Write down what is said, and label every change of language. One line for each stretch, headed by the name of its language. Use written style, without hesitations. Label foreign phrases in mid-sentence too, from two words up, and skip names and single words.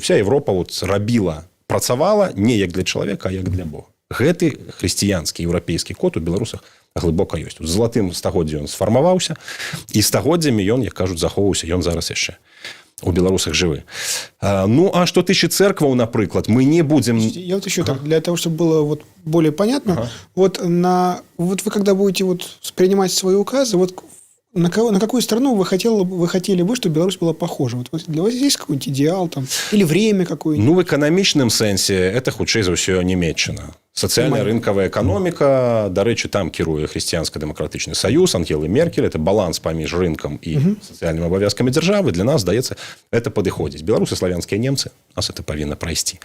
Belarusian: Вся Еўропа рабіла, працавала не як для чалавека, а як для Бога. Гэты хрысціянскі еўрапейскі код у беларусах глыбока ёсць. У залатым стагоддзі ён сфармаваўся, і стагоддзямі ён, як кажуць, захоўваўся, ён зараз яшчэ у беларусах жывы. Ну, а што тычы церкваў, напрыклад,
Russian: мы не будем... Я вот еще так, для того, чтобы было вот более понятно, вот вы когда будете вот принимать свои указы, вот на какую страну вы хотели бы, чтобы Беларусь была похожа? Вот для вас есть какой-нибудь идеал там? Или время какое-нибудь?
Belarusian: Ну, в эканамічным сэнсе это, хутчэй за ўсё, Нямецчына. Сацыяльная рынкавая эканоміка, дарэчы, там кіруе хрысціянска-дэмакратычны саюз, Ангелы Меркель, это баланс паміж рынкам і сацыяльнымі абавязкамі дзяржавы. Для нас, здаецца, это падыходзіць. Беларусы, славянскія немцы, нас это павінна прайсці.